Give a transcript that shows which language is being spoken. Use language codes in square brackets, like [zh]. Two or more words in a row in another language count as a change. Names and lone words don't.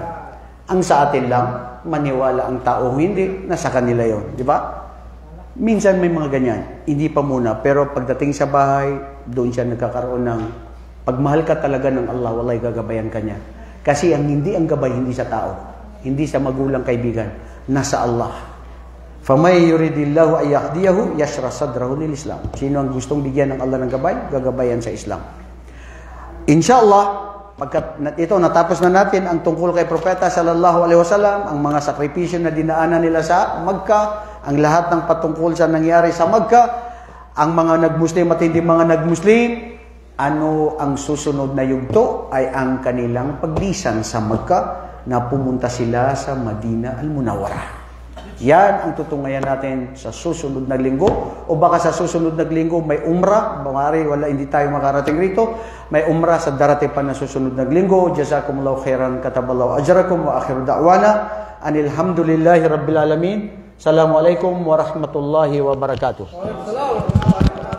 [tl] Ang sa atin lang, maniwala ang tao, hindi, nasa kanila yon, di ba? Minsan may mga ganyan, hindi pa muna, pero pagdating sa bahay, doon siya nagkakaroon ng, pagmahal ka talaga ng Allah, walay gagabayan ka niya. Kasi hindi ang gabay, hindi sa tao, hindi sa magulang kaibigan, nasa Allah. [ar] فَمَنْ يُرِدِ اللَّهُ أَنْ يَهْدِيَهُ يَشْرَحْ صَدْرَهُ لِلْإِسْلَامِ. [tl] Sino ang gustong bigyan ng Allah ng gabay? Gagabayan sa Islam. Inshallah, ito natapos na natin ang tungkol kay Propeta [ar] صلى الله عليه وسلم, [tl] ang mga sakripisyo na dinaanan nila sa Makkah, ang lahat ng patungkol sa nangyari sa Makkah, ang mga nag-Muslim at hindi mga nag-Muslim, Ano ang susunod na yugto ay ang kanilang paglisan sa Makkah na pumunta sila sa Madina Al-Munawwarah. Yan ang tutungayan natin sa susunod na linggo. O baka sa susunod na linggo may umrah. Bumari, hindi tayo makarating rito. May umrah sa darating pa na susunod na linggo. [ar] جزاكم الله خيرا كتب الله أجركم وآخر دعوانا أن الحمد لله رب العالمين. السلام عليكم ورحمة الله وبركاته.